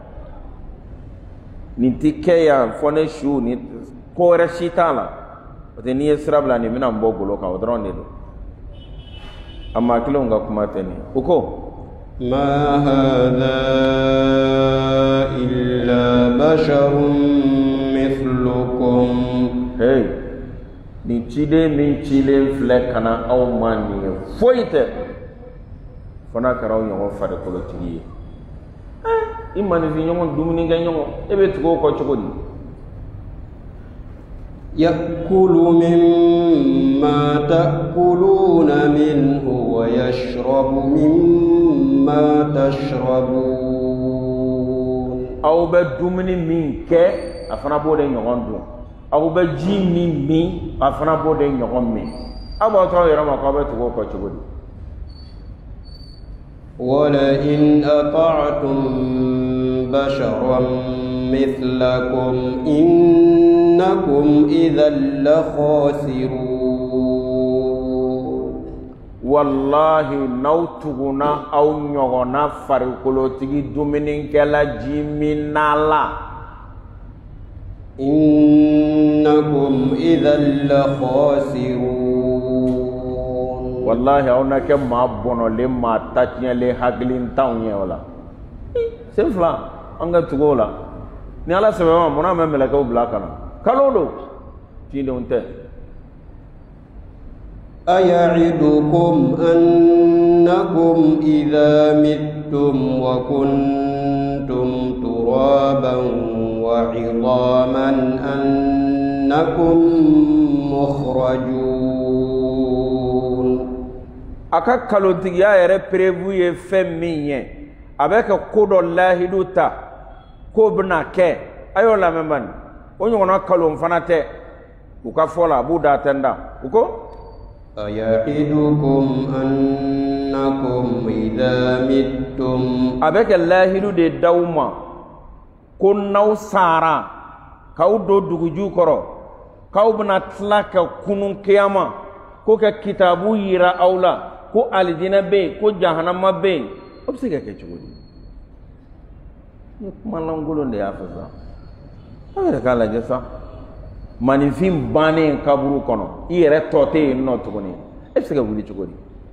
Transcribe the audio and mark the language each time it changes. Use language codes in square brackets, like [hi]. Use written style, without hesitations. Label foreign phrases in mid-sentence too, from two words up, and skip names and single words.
[bm] nin ti kɛ yan fɔ ne su ni ko wɛrɛ si t'a la [fr] parce que [bm] n'i ye sira bila nin bɛna n bɔ golo kan o dɔrɔn de don a maa kelenw ka kuma tɛ nin o ko [ar] ما هذا إلا بشر مثلكم [bm] hey nin ciden min cilen filɛ ka na aw ma nin ye foyi tɛ fo n'a kɛra aw ɲɔgɔn farikolotigi ye i maninfin ɲɔgɔn dumunikɛ ɲɔgɔn e bɛ tugu o kɔ cogo di [ar] يأكل مما تأكلون منه ويشرب مما تشربون [bm] aw bɛ dumuni min kɛ a fana b'o de ɲɔgɔn dun aw bɛ ji min min a fana b'o de ɲɔgɔn min aw b'aw tɔgɔ yɛrɛ ma k'aw bɛ tugu o kɔ cogo di [ar] ولئن أطعتم بشرا مثلكم إنكم إذا لخاسرون [bm] والله n'aw tuguna aw ɲɔgɔnna farikolotigi dumunikɛla ji min na la [ar] إنكم إذا لخاسرون [bm] wallahi aw na kɛ maa bɔnɔlen maa tatiɲɛlen hakilintanw ye o la sen fila an ka tugu o la ni ala sɛbɛn ma munna an bɛ mɛlɛkɛw bila ka na kalo do cidenw tɛ [ar] أيعدكم أنكم إذا متم وكنتم ترابا وعظاما أنكم مخرجون [bm] aka kalontigiya yɛrɛ prévu ye fɛn min ye a bɛ ka ko dɔ lahidu ta ko bɛna kɛ a y'o lamɛn bani o ɲɔgɔnna kalon fana tɛ u ka fɔ la a b'u da tɛnda u ko [ar] أيعدكم أنكم إذا متم [bm] a bɛ kɛ lahidu de d'aw ma ko n'aw sara k'aw don duguju kɔrɔ k'aw bɛna tila ka kunun kiyama ko ka kitabu yira aw la ko alijinɛ bɛ yen ko jahanama bɛ yen o bɛ se ka kɛ cogo di ni kuma lankolon de y'a fɔ sa aw yɛrɛ k'a lajɛ sa maninfin bannen kaburu kɔnɔ i yɛrɛ tɔ tɛ yen nɔ tuguni e bɛ se ka wuli cogo di